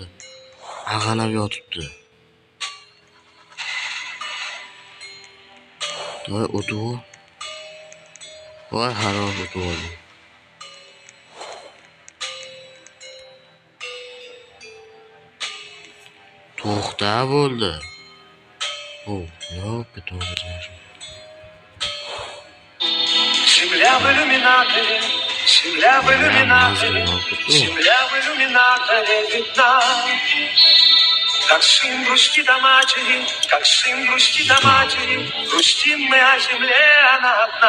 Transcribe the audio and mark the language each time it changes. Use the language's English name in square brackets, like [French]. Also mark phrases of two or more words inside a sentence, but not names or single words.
[Uzbek] Ag'anab yotibdi. Voy o'tu. Voy harob o'tu. To'xta bo'ldi. Yo'q, ketaveramiz. [Russian] Земля в иллюминаторе, земля в иллюминаторе, земля в иллюминаторе видна. Как сын грустит о матери, как сын грустит о матери, грустим мы о земле, она одна.